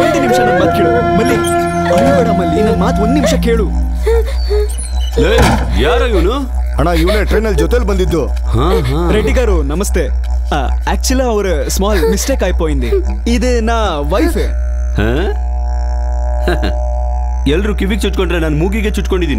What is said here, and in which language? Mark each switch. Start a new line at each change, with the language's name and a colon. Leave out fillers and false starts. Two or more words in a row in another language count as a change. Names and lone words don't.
Kannada: ನಿಮಿಷ ನನ್ನ ಮಾತು ಕೇಳು ಮಲ್ಲಿ. ಅಯ್ಯೋಡ ಮಲ್ಲಿ, ನನ್ನ ಮಾತು ಒಂದ್ ನಿಮಿಷ ಕೇಳು. ಯಾರ ಇವನು? ಅಣ್ಣ ಇವನೇ ಟ್ರೈನಲ್ಲಿ ಜೊತೆಲಿ ಬಂದಿದ್ದು.
Telugu: రెడ్డి గారు నమస్తే. యాక్చువల్గా ஒரு
English: small mistake
Telugu: అయిపోయింది. ఇది నా వైఫ్.
Kannada: ಎಲ್ರು ಕಿವಿಗೆ ಚುಚ್ಕೊಂಡ್ರೆ ನಾನು ಮೂಗಿಗೆ ಚುಚ್ಕೊಂಡಿದ್ದೀನಿ.